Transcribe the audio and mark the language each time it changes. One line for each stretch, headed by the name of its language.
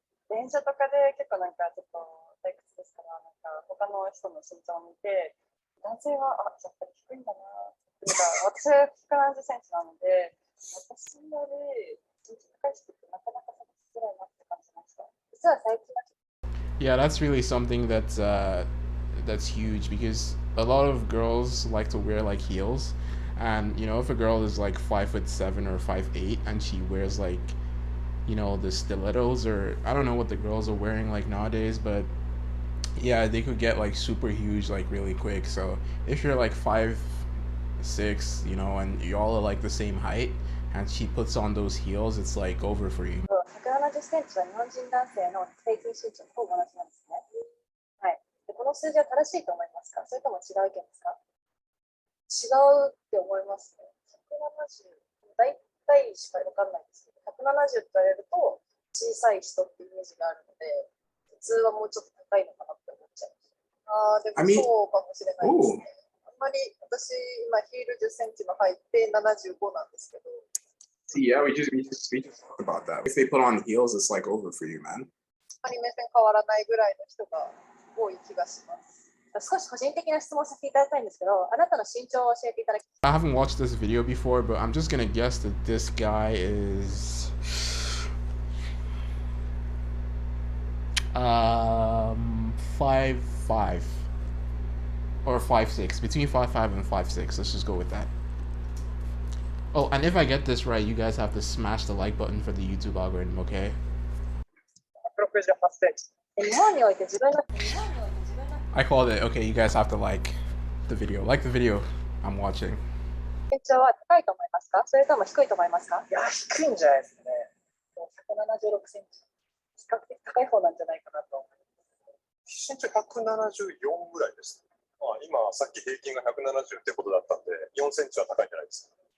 Japanese: 電車とかで結構ちょっと退屈ですから、他の人の身長を見て、男性はやっぱり低いんだなっていうか、私は170センチなので、私より身長高い人ってなかなか探しづらいなって感じました。実は最近は。
English: Yeah, that's really something that's huge, because a lot of girls like to wear like heels, and if a girl is like 5'7" or 5'8" and she wears like the stilettos, or I don't know what the girls are wearing like nowadays, but yeah, they could get like super huge like really quick. So if you're like 5'6", and you all are like the same height, and she puts on those heels, it's like over for you.
Japanese: 170センチは日本人男性の平均身長と同じなんですね。はい。でこの数字は正しいと思いますか？それとも違う意見ですか？違うって思いますね。 170、大体しか分かんないんですけど、170って言われると小さい人ってイメージがあるので、普通はもうちょっと高いのかなって思っちゃう。でもそうかもしれないですね。あんまり私、今ヒール10センチの履いて75なんですけど。
English: Yeah, we just talked about that. If they put on heels, it's like over for you, man.
Japanese: あまり目線変わらないぐらいの人が多い気がします。少し個人的な質問させていただきたいんですけど、あなたの身長を教えていただき。
English: I haven't watched this video before, but I'm just gonna guess that this guy is 5'5" or 5'6", between 5'5" and 5'6". Let's just go with that. Oh, and if I get this right, you guys have to smash the like button for the YouTube algorithm, okay?
Japanese: 168センチ。日本において自分の
English: I called it. Okay, you guys have to like the video. Like the video I'm watching.
Japanese: 身長は高いと思いますか？それとも低いと思いますか？いや、低いんじゃないですかね。 176センチ。比較的高い方なんじゃないかなと思います。身長174ぐらいです。今、さっき平均が170ってことだったんで、4センチは高いんじゃないですか。